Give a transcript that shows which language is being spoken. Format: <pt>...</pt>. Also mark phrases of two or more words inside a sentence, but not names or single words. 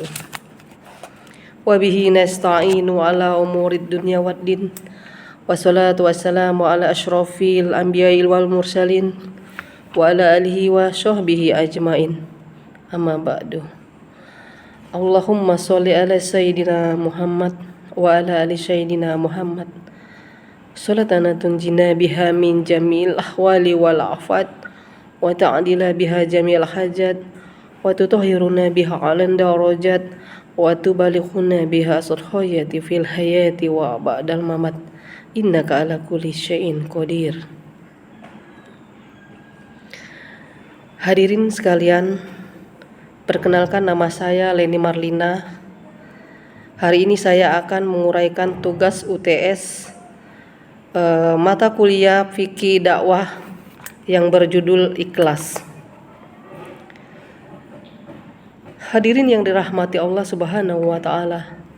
<ar>وبه نستعين على أمور الدنيا والدين. والصلاة والسلام على أشرف الأنبياء والمرسلين وعلى آله وصحبه أجمعين. أما بعد. اللهم صل على سيدنا محمد وعلى آل سيدنا محمد. صلاتنا تنجينا بها من جميع الأهوال والآفات وتعدل بها جميع الحاجات وتطهرنا بها أعلى الدرجات وتبلغنا بها سرحياتي في الحياة وبعد الممات إنك على كل شيء قدير.</ar> <id>Hadirin sekalian, perkenalkan nama saya Leni Marlina. Hari ini saya akan menguraikan tugas UTS mata kuliah fikih dakwah yang berjudul Ikhlas. Hadirin yang dirahmati Allah</id> <ar>سبحانه وتعالى.</ar>